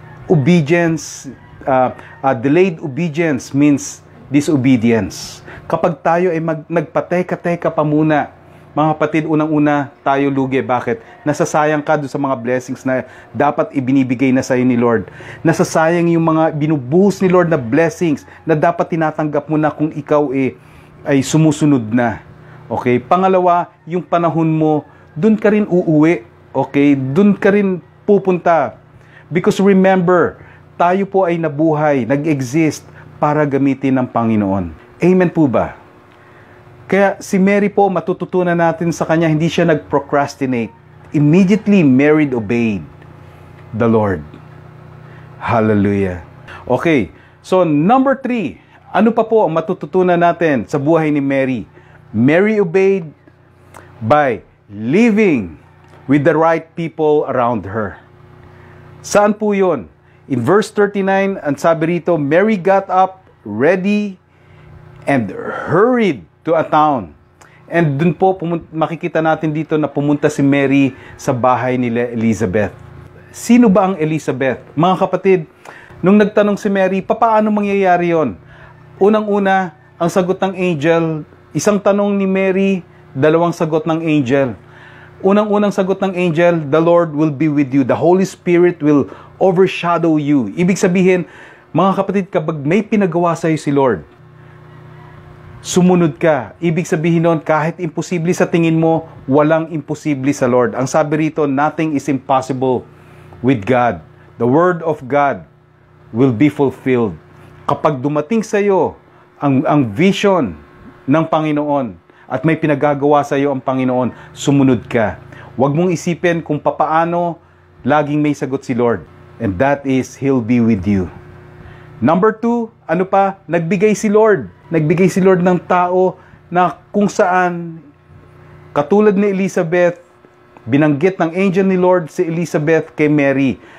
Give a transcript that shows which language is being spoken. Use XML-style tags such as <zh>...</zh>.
<en>Obedience, delayed obedience means disobedience.</en> <tl>Kapag tayo ay nagpateka-teka pa muna, mga kapatid, unang-una tayo lugi. Bakit? Nasasayang ka doon sa mga blessings na dapat ibinibigay na sa'yo ni Lord. Nasasayang yung mga binubuhos ni Lord na blessings na dapat tinatanggap mo na kung ikaw ay sumusunod na. Okay? Pangalawa, yung panahon mo, doon ka rin uuwi. Okay? Doon ka rin pupunta.</tl> <en>Because remember,</en> <tl>tayo po ay nabuhay, nag-exist para gamitin ng Panginoon. Amen po ba? Kaya si Mary po, matututunan natin sa kanya, hindi siya nag-procrastinate.</tl> <en>Immediately, Mary obeyed the Lord. Hallelujah.</en> <tl>Okay, so number 3, ano pa po ang matututunan natin sa buhay ni Mary?</tl> <en>Mary obeyed by living with the right people around her.</en> <tl>Saan po yun?</tl> <en>In verse 39,</en> <tl>ang sabi rito,</tl> <en>Mary got up, ready, and hurried to a town.</en> <tl>And dun po, makikita natin dito na pumunta si Mary sa bahay nila Elizabeth. Sino ba ang Elizabeth? Mga kapatid, nung nagtanong si Mary, paano mangyayari yon? Unang-una, ang sagot ng angel, isang tanong ni Mary, dalawang sagot ng angel. Unang-unang sagot ng angel,</tl> <en>the Lord will be with you. The Holy Spirit will overshadow you.</en> <tl>Ibig sabihin, mga kapatid, kapag may pinagawa sa'yo si Lord, sumunod ka. Ibig sabihin nun, kahit imposible sa tingin mo, walang imposible sa Lord. Ang sabi rito,</tl> <en>nothing is impossible with God. The Word of God will be fulfilled.</en> <tl>Kapag dumating sa iyo ang vision ng Panginoon at may pinagagawa sa iyo ang Panginoon, sumunod ka. Huwag mong isipin kung papaano, laging may sagot si Lord.</tl> <en>And that is, He'll be with you.</en> <tl>Number 2, ano pa? Nagbigay si Lord. Nagbigay si Lord ng tao na kung saan, katulad ni Elizabeth, binanggit ng angel ni Lord si Elizabeth kay Mary.</tl>